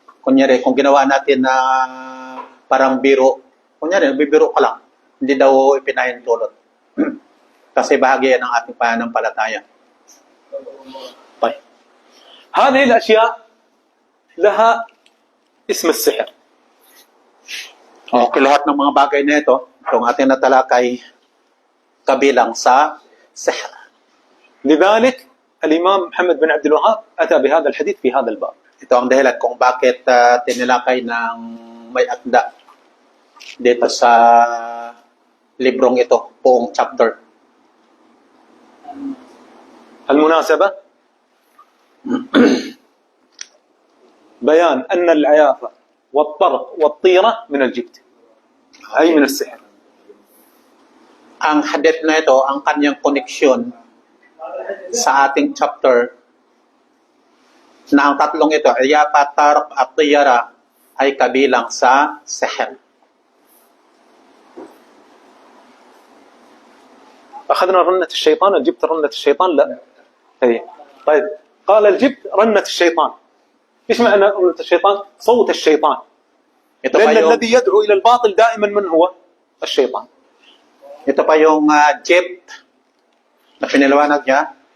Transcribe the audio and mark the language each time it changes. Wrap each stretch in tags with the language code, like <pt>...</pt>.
<tl>Kunyari, kung ginawa natin na parang biro, kunyari, bibiro ka lang, hindi daw ipinahintulot. Kasi bahagi yan ng ating pananampalataya.</tl> <ar>طيب هذه الأشياء لها اسم السحر.</ar> <tl>Okay, lahat ng mga bagay na ito, itong ating natalakay, kabilang sa sihr.</tl> <ar>لذلك الإمام محمد بن عبد الوهاب أتى بهذا الحديث في هذا الباب.</ar> <tl>Ito ang dahilan kung bakit tinilakay ng may akda dito sa librong ito, buong chapter.</tl> <ar>المناسبة بيان أن العيافة والطرق والطيرة من الجبت أي من السحر.</ar> <tl>Ang hadith na ito, ang kanyang connection sa ating chapter na ang tatlong ito, Iyafa, Tarq at Tiyara, ay kabilang sa sihr.</tl> <ar>أخذنا رنة الشيطان الجبت رنة الشيطان لا أي. طيب قال الجبت رنة الشيطان. إيش معنى رنة الشيطان؟ صوت الشيطان.</ar> <tl>Ito pa</tl> <ar>لأن</ar> <tl>yung,</tl> <ar>الذي يدعو إلى الباطل دائما من هو؟ الشيطان.</ar> <tl>ito pa yung jeep na piniliwanag niya.</tl>